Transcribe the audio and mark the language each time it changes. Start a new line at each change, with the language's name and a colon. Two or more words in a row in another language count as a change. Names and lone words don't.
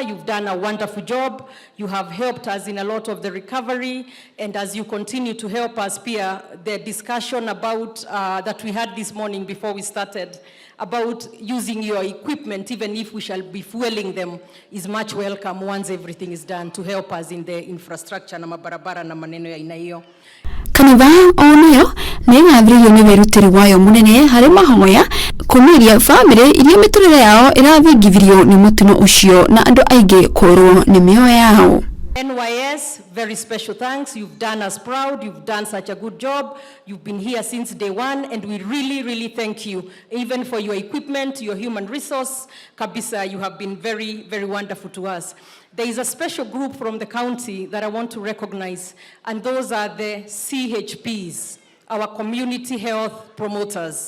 English: You've done a wonderful job. You have helped us in a lot of the recovery, and as you continue to help us, Pia, the discussion about that we had this morning before we started about using your equipment, even if we shall be fueling them, is much welcome once everything is done to help us in the infrastructure
Swahili: na mabarabara na maneno ya aina hiyo.
Kikuyu: Kanitha onayo nĩĩgathĩrĩirio nĩ wĩrutĩri wayo mũnene harĩ mahoya kũmĩria bamĩrĩ iria mĩtũrĩre yao ĩrathingithirio nĩ mũtino ũcio na andũ aingĩ kũrwo nĩ mĩoyo yao.
English: NYS, very special thanks. You've done us proud. You've done such a good job. You've been here since day one, and we really, really thank you, even for your equipment, your human resource. Kabisa, you have been very, very wonderful to us. There is a special group from the county that I want to recognize, and those are the CHPs, our community health promoters.